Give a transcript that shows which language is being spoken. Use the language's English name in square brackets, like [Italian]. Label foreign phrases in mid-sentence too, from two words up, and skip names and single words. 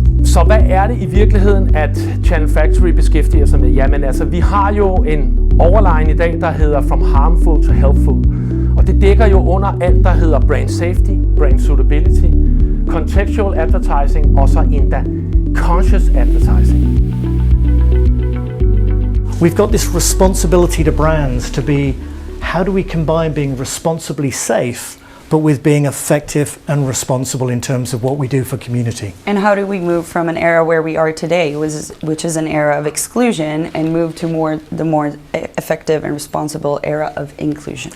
[Danish] Så hvad er det i virkeligheden, at ChannelFactory beskæftiger sig med? Jamen altså, vi har jo en overline i dag, der hedder From Harmful to Helpful. Og det dækker jo under alt, der hedder [English] brand safety, brand suitability, contextual advertising [Danish] og så endda [English] conscious advertising. We've got this responsibility to brands to be, how do we combine being responsibly safe but with being effective and responsible in terms of what we do for community? And how do we move from an era where we are today, which is an era of exclusion, and move to the more effective and responsible era of inclusion?